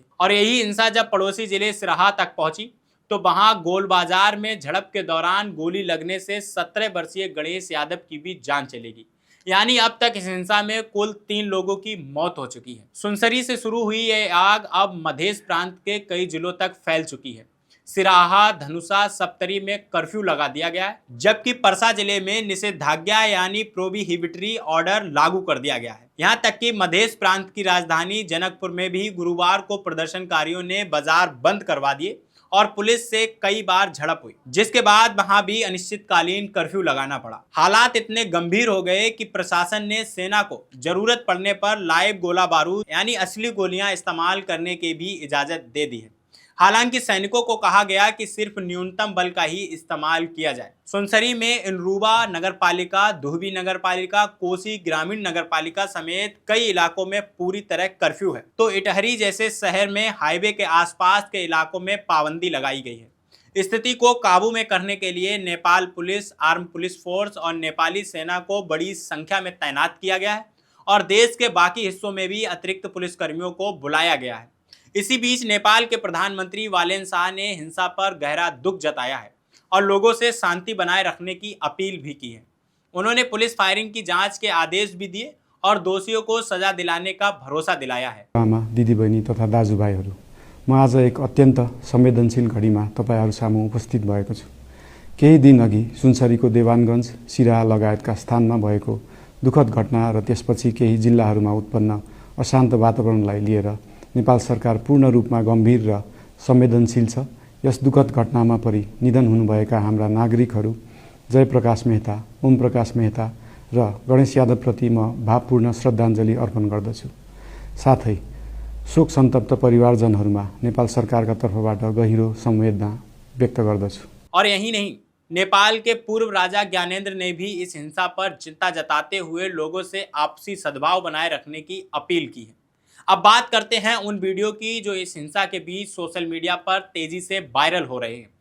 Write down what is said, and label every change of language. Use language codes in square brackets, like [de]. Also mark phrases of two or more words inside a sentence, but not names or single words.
[hi] और यही हिंसा जब पड़ोसी जिले सिराहा तक पहुंची तो वहां गोल बाजार में झड़प के दौरान गोली लगने से 17 वर्षीय गणेश यादव की भी जान चली गई। यानी अब तक इस हिंसा में कुल 3 लोगों की मौत हो चुकी है। सुनसरी से शुरू हुई यह आग अब मध्य प्रांत के कई जिलों तक फैल चुकी है। सिराहा, धनुषा, सप्तरी में कर्फ्यू लगा दिया गया है, जबकि परसा जिले में निषेधाज्ञा यानी [en] prohibitory order [hi] लागू कर दिया गया है। यहाँ तक कि मध्य प्रांत की राजधानी जनकपुर में भी गुरुवार को प्रदर्शनकारियों ने बाजार बंद करवा दिए और पुलिस से कई बार झड़प हुई, जिसके बाद वहां भी अनिश्चितकालीन कर्फ्यू लगाना पड़ा। हालात इतने गंभीर हो गए कि प्रशासन ने सेना को जरूरत पड़ने पर लाइव गोला बारूद यानी असली गोलियां इस्तेमाल करने की भी इजाजत दे दी है। हालांकि सैनिकों को कहा गया कि सिर्फ न्यूनतम बल का ही इस्तेमाल किया जाए। सुनसरी में इनरूबा नगरपालिका, दुहबी नगरपालिका, कोसी ग्रामीण नगरपालिका समेत कई इलाकों में पूरी तरह कर्फ्यू है, तो इटहरी जैसे शहर में हाईवे के आसपास के इलाकों में पाबंदी लगाई गई है। स्थिति को काबू में करने के लिए नेपाल पुलिस, आर्म पुलिस फोर्स और नेपाली सेना को बड़ी संख्या में तैनात किया गया है और देश के बाकी हिस्सों में भी अतिरिक्त पुलिसकर्मियों को बुलाया गया है। इसी बीच नेपाल के प्रधानमंत्री वालेन शाह ने हिंसा पर गहरा दुख जताया है और लोगों से शांति बनाए रखने की अपील भी की है। उन्होंने पुलिस फायरिंग की जांच के आदेश भी दिए और दोषियों को सजा दिलाने का भरोसा दिलाया है। [ne] आमा, दिदीबहिनी तथा दाजुभाइहरू, म आज एक अत्यन्त संवेदनशील घडीमा तपाईहरु सामु उपस्थित भएको छु। केही दिन अघि सुनसरीको देवानगञ्ज, सिराहा लगायतका स्थानमा भएको दुःखद घटना र त्यसपछि केही जिल्लाहरूमा उत्पन्न अशान्त वातावरणलाई लिएर नेपाल सरकार पूर्ण रूपमा गम्भीर र संवेदनशील छ। यस दुःखद घटनामा परि निधन हुनुभएका हाम्रा नागरिकहरू जय प्रकाश मेहता, ओम प्रकाश मेहता र गणेश यादवप्रति म भावपूर्ण श्रद्धाञ्जली अर्पण गर्दछु। साथै शोक सन्तप्त परिवारजनहरूमा नेपाल सरकारका तर्फबाट गहिरो संवेदना व्यक्त गर्दछु। [hi] और यही नहीं, नेपाल के पूर्व राजा ज्ञानेन्द्र ने भी इस हिंसा पर चिंता जताते हुए लोगों से आपसी सद्भाव बनाए रखने की अपील की है। अब बात करते हैं उन वीडियो की जो इस हिंसा के बीच [en] social media [hi] पर तेजी से वायरल हो रहे हैं।